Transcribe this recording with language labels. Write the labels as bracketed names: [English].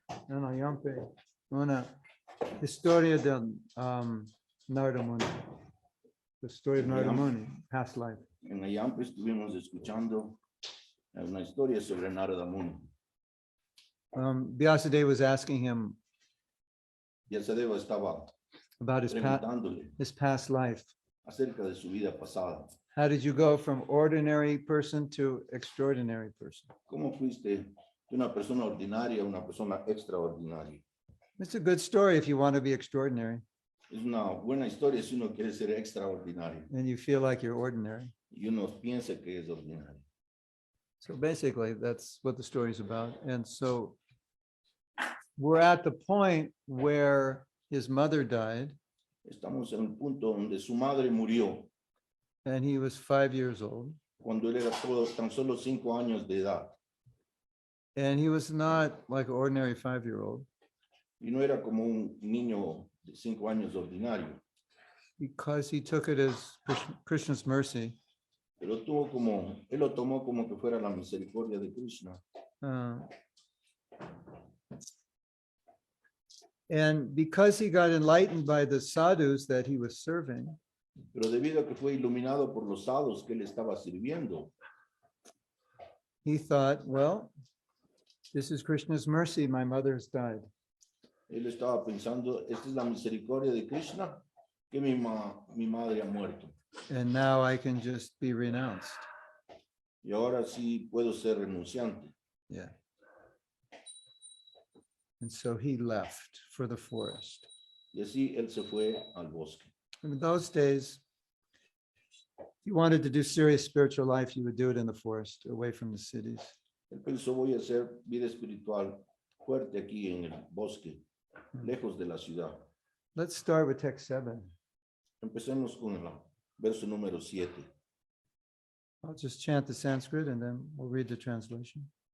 [Spanish] En Ayampe, una Historia del Narada Muni. [English] The story of Narada Muni, past life. [Spanish] En Ayampe estuvimos escuchando una historia sobre Narada Muni. [English] Vyasadeva was asking him [Spanish] Vyasadeva estaba [English] about [Spanish] preguntándole [English] his past life. [Spanish] acerca de su vida pasada. [English] How did you go from ordinary person to extraordinary person? [Spanish] ¿Cómo fuiste de una persona ordinaria a una persona extraordinaria? [English] It's a good story if you want to be extraordinary. [Spanish] Es una buena historia si uno quiere ser extraordinario [English] And you feel like you're ordinary. [Spanish] y uno piensa que es ordinario. [English] So basically, that's what the story is about. And so we're at the point where his mother died. [Spanish] Estamos en el punto donde su madre murió [English] And he was 5 years old. [Spanish] cuando él era tan solo 5 años de edad. [English] And he was not like an ordinary 5-year-old. [Spanish] Y no era como un niño de 5 años ordinario. [English] Because he took it as Krishna's mercy. [Spanish] Él lo tomó como que fuera la misericordia de Krishna. [English] And because he got enlightened by the sadhus that he was serving, [Spanish] Pero debido a que fue iluminado por los sadhus que él estaba sirviendo, [English] he thought, well, this is Krishna's mercy, my mother has died. [Spanish] él estaba pensando, esta es la misericordia de Krishna, que mi madre ha muerto. [English] And now I can just be renounced. [Spanish] Y ahora sí puedo ser renunciante. [English] Yeah. And so he left for the forest. [Spanish] Y así él se fue al bosque. [English] In those days, if you wanted to do serious spiritual life, you would do it in the forest, away from the cities. [Spanish] Él pensó, voy a hacer vida espiritual fuerte aquí en el bosque, lejos de la ciudad. [English] Let's start with text 7. [Spanish] Empecemos con el verso número 7. [English] I'll just chant the Sanskrit and then we'll read the translation.